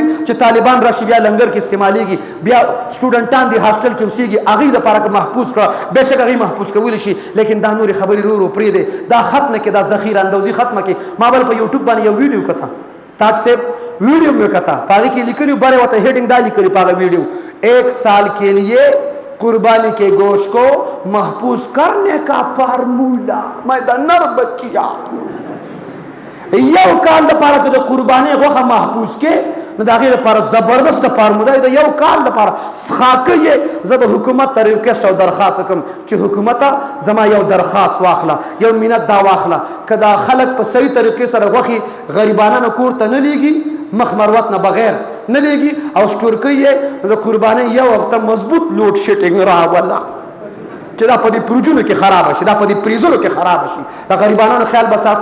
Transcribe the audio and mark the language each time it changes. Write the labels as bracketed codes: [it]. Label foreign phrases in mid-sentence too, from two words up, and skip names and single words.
[ps] چې طالبان راشي بیا لنګر کې استعمالیږي بیا سټوډنټان دي هاسټل کې اوسېږي هغوی دپاره که محفوظ کړه بېشک هغوی محفوظ کولی شي لیکن دا نورې خبرې ورو پرېږدې دا ختمه کې دا ذخیره اندوزي ختمه کې ما بل په یوټیوب باندې یو ویډیو کته تاج صاحب ویډیو مې کته په هغې کې لیکلي بره ورته هیډنګ دا لیکلي په هغه ویډیو [ur] 1 سال کے لیے قربانی کے گوشت کو محفوظ کرنے کا فارمولا [ps] میں دا نر بچیا یو کال دپاره که د قربانۍ غوښه محفوظ کې نو د هغې دپاره زبردست فارمولا د یو کال دپاره خاکه یې زه به حکومت ته ریکویسټ او درخواست وکړم چې حکومته زما یو درخواست واخله یو منت دا واخله که دا خلک په صحیح طریقې سره غوښې غریبانانو کور ته نه لیږي مخ مروت نه بغیر نه لیږي او سټورکۍ یې د قربانۍ یو هفته مضبوط [en] load shedding [ps] راوله چې دا په دې پروجونو کې خرابه شي دا په دې پریزونو کې خرابه شي د غریبانانو خیال به ساتو